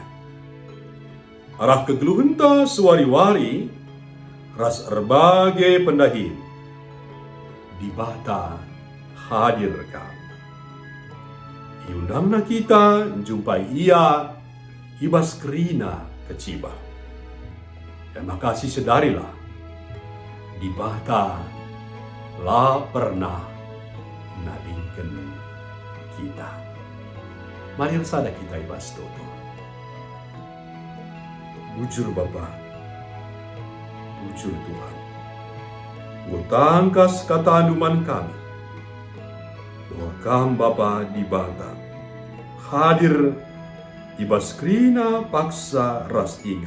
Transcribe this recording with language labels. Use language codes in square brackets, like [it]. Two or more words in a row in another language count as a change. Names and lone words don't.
[btx] Arah kegeluhenta suwari-wari ras erbagai pendahin di bata hadir kau. Iundangna kita jumpai ia ibas kerina keciba. Terima kasih sedarilah di bata la pernah nadingken kita. Mari sada kita ibas toto. Bujur Bapa, bujur Tuhan. Ngutangkas katanuman kami, bahwa kam Bapa di bata hadir ibas krina paksa ras ingat.